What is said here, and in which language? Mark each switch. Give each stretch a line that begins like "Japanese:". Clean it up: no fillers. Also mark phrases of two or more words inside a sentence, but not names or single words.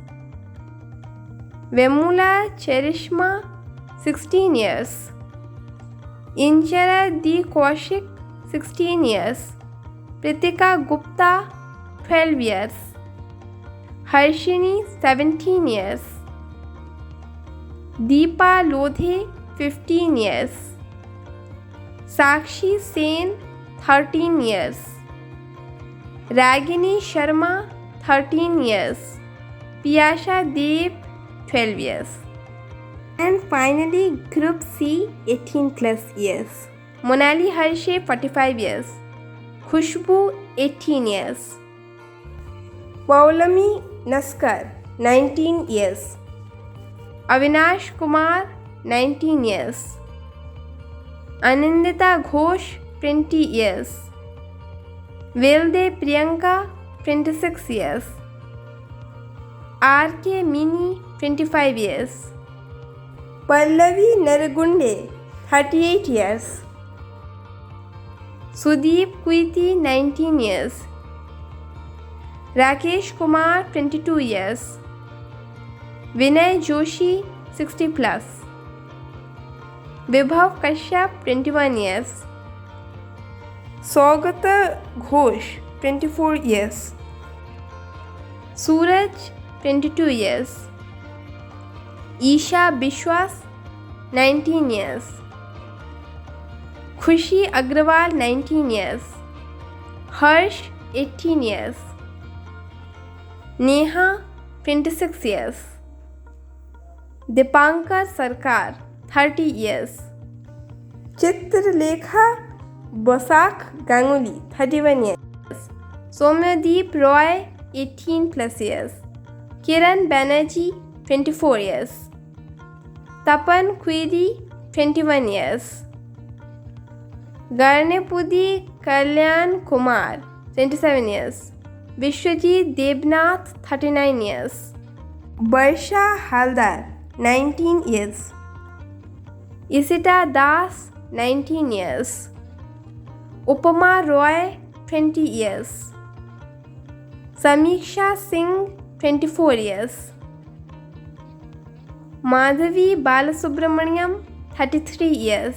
English: Vemula Cherishma 16 years. Inchara D. Kaushik 16 years. Pritika Gupta 12 years. Harshini 17 years. दीपा लोधे 15 years, साक्षी सेन 13 years, रागिनी शर्मा 13 years, पियाशा देव 12 years, and finally group C 18 plus years. मोनाली हर्षे 45 years, खुशबू 18 years, पौलमी नस्कर 19 years, अविनाश कुमार 19 years, अनिंदिता घोष 20 years, वेलदे प्रियंका 26 years, RK मिनी 25 years, पल्लवी नरगुंडे 38 years, सुदीप कुईती 19 years, राकेश कुमार 22 years, विनय जोशी 60 plus, विभव कश्यप 21 years, सौगत घोष 24 years, सूरज 22 years, ईशा विश्वास 19 years, खुशी अग्रवाल 19 years, हर्ष 18 years, नेहा 26 years, दीपांकर सरकार 30 years, चित्रलेखा बसाक गांगुली 31 years, सौम्यदीप रॉय 18 plus years, किरण बैनर्जी 24 years, तपन खुईदी 21 years, गर्नेपुदी कल्याण कुमार 27 years, विश्वजीत देवनाथ 39 years, वर्षा हालदार 19 years, इसिता दास 19 years, उपमा रॉय 20 years, समीक्षा सिंह 24 years, माधवी बालसुब्रमण्यम 33 years,